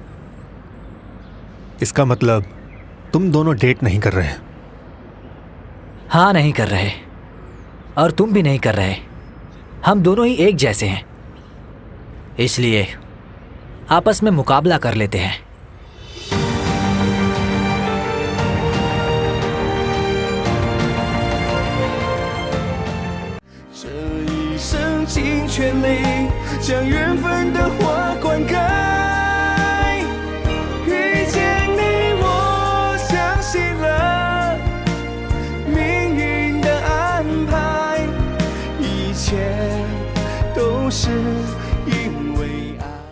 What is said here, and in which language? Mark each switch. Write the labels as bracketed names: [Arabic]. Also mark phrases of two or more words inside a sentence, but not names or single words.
[Hindi] इसका मतलब तुम दोनों डेट नहीं कर रहे? हाँ, नहीं कर रहे, और तुम भी नहीं कर रहे। हम दोनों ही एक जैसे हैं, इसलिए आपस में मुकाबला कर लेते हैं। [Chinese] 尽全力将缘分的花灌溉，遇见你我相信了命运的安排，一切都是因为爱。